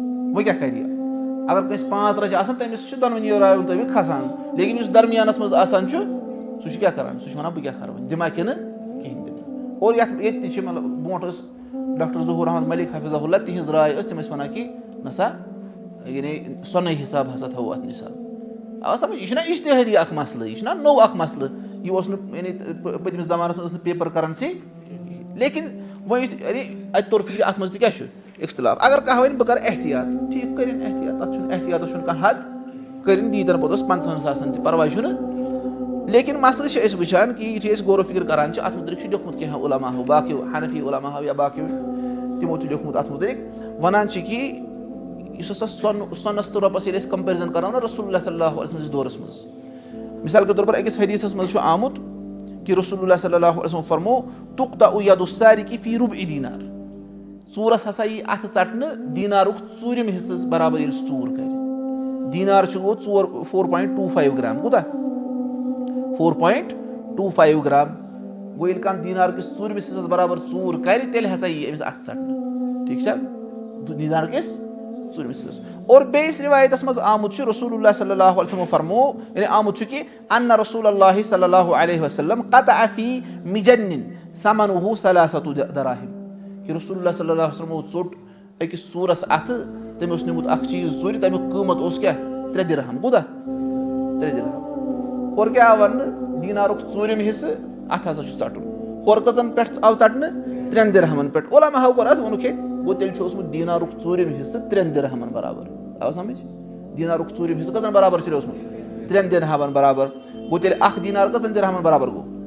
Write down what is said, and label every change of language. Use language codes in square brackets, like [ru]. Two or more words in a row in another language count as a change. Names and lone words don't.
[ks] وۄنۍ کیٛاہ کَرِ یہِ اگر کٲنٛسہِ 5 رۄپیہِ آسان تٔمِس چھِ دۄنوٕنی رایو مُطٲبِق کھسان لیکِن یُس درمیانَس منٛز آسان چھُ سُہ چھُ کیٛاہ کَران سُہ چھُ وَنان بہٕ کیٛاہ کَرٕ وۄنۍ دِما کِنہٕ کِہیٖنۍ دِمہٕ اور ییٚتہِ تہِ چھِ مطلب برونٛٹھ ٲس ڈاکٹر ظہوٗر احمد مٔلِک [ar] حفِظہ اللہ [ks] تِہِنٛز راے ٲس تِم ٲسۍ وَنان کہِ نسا یعنی سۄنٕے حِساب ہسا تھاوو اَتھ نِثاب آ سَمٕجھ یہِ چھُنہ اِجتِہٲدی اکھ مسلہٕ یہِ چھُنہ نوٚو اکھ مسلہٕ یہِ اوس نہٕ یعنی پٔتمِس زمانَس منٛز ٲس نہٕ [en] paper currency [ks] لیکِن وۄنۍ یُتھ یعنی اَتہِ توٚر فِکرِ اَتھ منٛز تہِ کیٛاہ چھُ اِختِلاف اگر کانٛہہ وَنہِ بہٕ کَرٕ احتِیاط ٹھیٖک کٔرِنۍ احتِیاط تَتھ چھُنہٕ احتِیاطَس چھُنہٕ کانٛہہ حد کٔرِنۍ دیٖتَن پوٚتُس 50,000 تہِ پَرواے چھُنہٕ لیکِن مسلہٕ چھِ أسۍ وٕچھان کہِ یُتھُے أسۍ غور و فِکر کَران چھِ اَتھ مُتعلِق چھُ لیوٚکھمُت کینٛہہ عُلماہو باقٕیو حنفی عُلماہو یا باقٕیو تِمو تہِ لیوٚکھمُت اَتھ مُتعلِق وَنان چھِ کہِ یُس ہسا سۄنَس تہٕ رۄپَس ییٚلہِ أسۍ کَمپیرِزن کَرو نہ رسول اللہ [ar] صلی اللہُ علیہ وسلمَس [ks] دورَس منٛز [ur] مِثال کے طور پر [ks] أکِس حدیٖثَس منٛز چھُ آمُت کہِ [ar] رسول اللہ صلی اللہُ علیہ وسلم [ks] فرمو [ar] تُقطع یدُ السارقِ فی رُبعِ دینار [ks] ژوٗرَس ہسا یی اَتھٕ ژَٹنہٕ دیٖنارُک ژوٗرِم حِصہٕ برابر ییٚلہِ سُہ ژوٗر کَرِ دیٖنار چھُ گوٚو 4.25 گرام کوٗتاہ 4.25 گرام گوٚو ییٚلہِ کانٛہہ دیٖنار کِس ژوٗرمِس حِصَس برابر ژوٗر کَرِ تیٚلہِ ہسا یی أمِس اَتھٕ ژَٹنہٕ ٹھیٖک چھا دیٖنار کِس ژوٗرمِس حِصَس اور بیٚیِس رِوایتَس منٛز آمُت چھُ [ar] رسول اللہ صلی اللہُ علیہ وسلمو [ks] فرمو یعنی آمُت چھُ کہِ [ar] اَنّا رسول اللہِ صلی اللہُ علیہ وسلم قطع فی مِجَنِّن ثمنُہُ ثلاثۃ دراہِم کہِ رسول اللہ صلی اللہُ علیہ وسلمو [ks] ژوٚٹ أکِس ژوٗرَس اَتھٕ تٔمۍ اوس نیوٗمُت اکھ چیٖز ژوٗرِ تَمیُک قۭمَت اوس کیٛاہ 3 دِرہم کوٗتاہ 3 دِرہم ہورٕ کیٛاہ آو وَننہٕ دیٖنارُک ژوٗرِم حِصہٕ اَتھ ہسا چھُ ژَٹُن ہورٕ کٔژَن پٮ۪ٹھ آو ژَٹنہٕ 3 دِرہمَن پٮ۪ٹھ عُلماہو کوٚر اَتھ ووٚنُکھ ہے گوٚو تیٚلہِ چھُ اوسمُت دیٖنارُک ژوٗرِم حِصہٕ 3 دِرہمَن برابر آو سَمٕجھ دیٖنارُک ژوٗرِم حِصہٕ کٔژَن برابر چھُ اوسمُت 3 دِرہمَن برابر گوٚو تیٚلہِ اکھ دیٖنار کٔژَن دِرہمَن برابر گوٚو